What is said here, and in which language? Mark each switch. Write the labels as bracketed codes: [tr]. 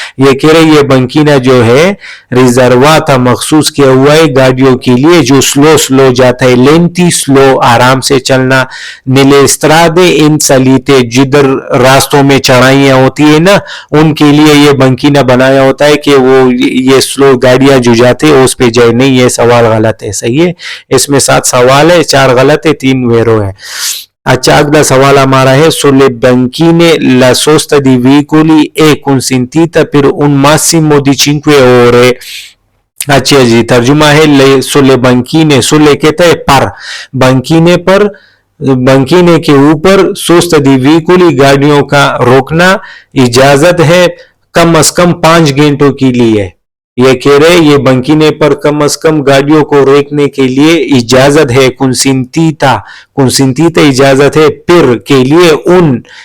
[hi] ये कह रहे ये बंकीना जो है रिजर्वा था, मखसूस किया हुआ है गाड़ियों के लिए जो स्लो जाता है, लेंटी स्लो आराम से चलना, नीले स्त्रादे इन सलीते जिधर रास्तों में चढ़ाइयां होती है ना, उनके लिए ये बंकीना बनाया होता है कि वो ये स्लो गाड़ियां जो जाते हैं उस पे जाए। नहीं, ये सवाल गलत है। सही है। इसमें 7 सवाल है, 4 गलत है, 3 वेरो है। अच्छा अगला सवाल हमारा है [it] sulle banchine la sosta di veicoli è consentita per un massimo di 5 ore। [hi] अच्छा जी, तर्जुमा है [it] sulle banchine, [hi] sulle कहता है पर, बंकीने पर, बंकीने के ऊपर सोस्ता दी veicoli गाड़ियों का रोकना इजाजत है कम से कम 5 घंटों के लिए। ये कह रहे ये बंकीने पर कम से कम गाड़ियों को रोकने के लिए इजाजत है, कुंसिंतीता इजाजत है, पिर के लिए उन